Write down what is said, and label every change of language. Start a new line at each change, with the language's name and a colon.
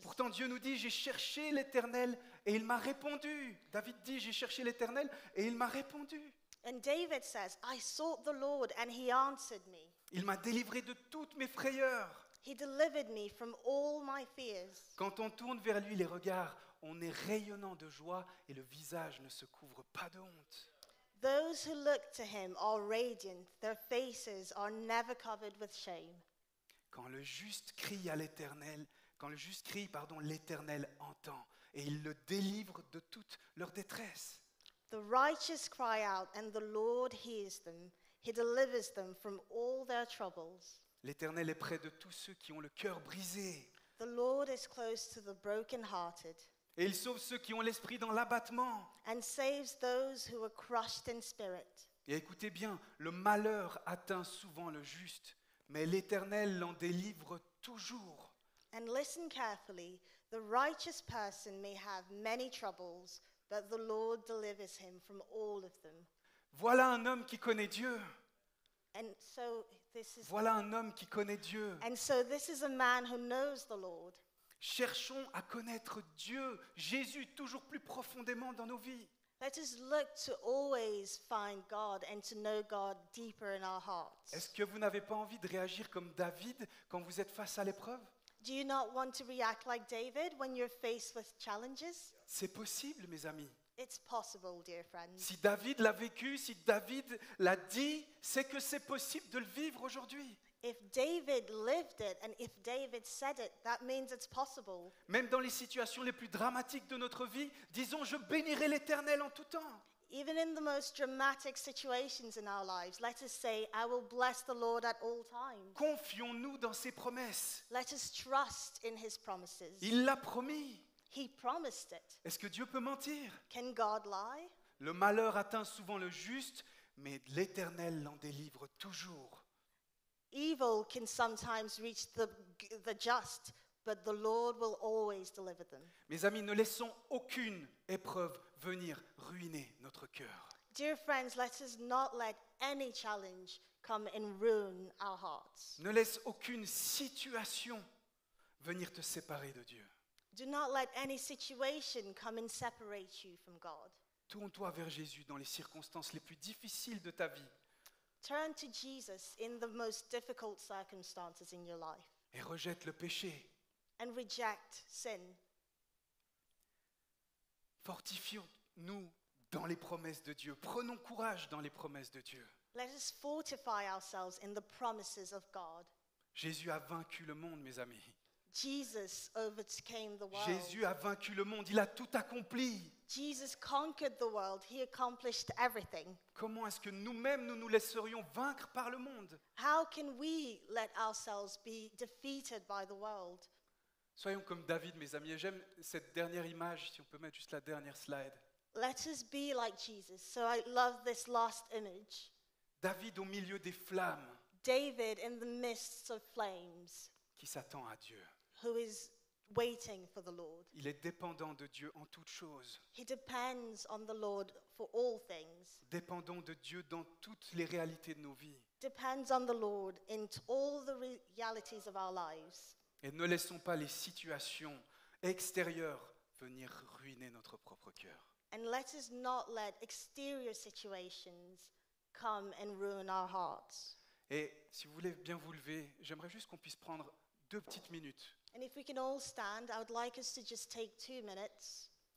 French: Pourtant, Dieu nous dit, j'ai cherché l'Éternel et il m'a répondu. David dit, j'ai cherché l'Éternel et il m'a répondu.
English: And David says, I sought the Lord and he answered me.
French: Il m'a délivré de toutes mes frayeurs.
English: He delivered me from all my fears.
French: Quand on tourne vers lui les regards, on est rayonnant de joie et le visage ne se couvre pas de honte.
English: Those who look to him are radiant, their faces are never covered with shame.
French: Quand le juste crie à l'Éternel, l'Éternel entend et il le délivre de toute leur détresse.
English: The righteous cry out and the Lord hears them. He delivers them from all their troubles.
French: L'Éternel est près de tous ceux qui ont le cœur brisé
English: The Lord is close to the brokenhearted
French: et il sauve ceux qui ont l'esprit dans l'abattement.
English: and saves those who are crushed in spirit.
French: Et écoutez bien, le malheur atteint souvent le juste, mais l'Éternel l'en délivre toujours.
English: And listen carefully, the righteous person may have many troubles, but the Lord delivers him from all of them.
French: Voilà un homme qui connaît Dieu.
English: And so
French: Voilà un homme qui connaît Dieu.
English: this is a man who knows the Lord.
French: Cherchons à connaître Dieu, Jésus, toujours plus profondément dans nos vies.
English: Let us look to always find God and to know God deeper in our hearts.
French: Est-ce que vous n'avez pas envie de réagir comme David quand vous êtes face à l'épreuve?
English: Do you not want to react like David when you're faced with challenges?
French: C'est possible, mes amis.
English: It's possible, dear friends.
French: Si David l'a vécu, si David l'a dit, c'est que c'est possible de le vivre aujourd'hui.
English: If David lived it and if David said it, that means it's possible.
French: Même dans les situations les plus dramatiques de notre vie, disons, je bénirai l'Éternel en tout temps.
English: Even in the most dramatic situations in our lives, let us say, I will bless the Lord at all times.
French: Confions-nous dans ses promesses.
English: Let us trust in his promises.
French: Il l'a promis.
English: He promised it.
French: Est-ce que Dieu peut mentir?
English: Can God lie?
French: Le malheur atteint souvent le juste, mais l'Éternel l'en délivre toujours.
English: Evil can sometimes reach the just, but the Lord will always deliver them.
French: Mes amis, ne laissons aucune épreuve venir ruiner notre cœur.
English: Dear friends, let us not let any challenge come and ruin our hearts.
French: Ne laisse aucune situation venir te séparer de Dieu.
English: Do not let any situation come and separate you from God.
French: Tourne-toi vers Jésus dans les circonstances les plus difficiles de ta vie
English: Turn to Jesus in the most difficult circumstances in your life
French: et rejette le péché.
English: and reject sin.
French: Fortifions-nous dans les promesses de Dieu. Prenons courage dans les promesses de Dieu.
English: Let us fortify ourselves in the promises of God.
French: Jésus a vaincu le monde, mes amis.
English: Jesus overcame the world.
French: Jésus a vaincu le monde. Il a tout accompli.
English: Jesus conquered the world. He accomplished everything.
French: Comment est-ce que nous-mêmes, nous nous laisserions vaincre par le monde?
English: How can we let ourselves be defeated by the world?
French: Soyons comme David, mes amis. Et j'aime cette dernière image, si on peut mettre juste la dernière slide.
English: Let us be like Jesus. So I love this last image.
French: David au milieu des flammes
English: David in the midst of flames,
French: qui s'attend à Dieu.
English: who is waiting for the Lord.
French: Il est dépendant de Dieu en toutes choses.
English: He depends on the Lord for all things.
French: Dépendant de Dieu dans toutes les réalités de nos vies.
English: Depends on the Lord in all the realities of our lives.
French: Et ne laissons pas les situations extérieures venir ruiner notre propre cœur.
English: And let us not let exterior situations come and ruin our hearts.
French: Et si vous voulez bien vous lever, j'aimerais juste qu'on puisse prendre 2 petites minutes
English: And if we can all stand, I would like us to just take 2 minutes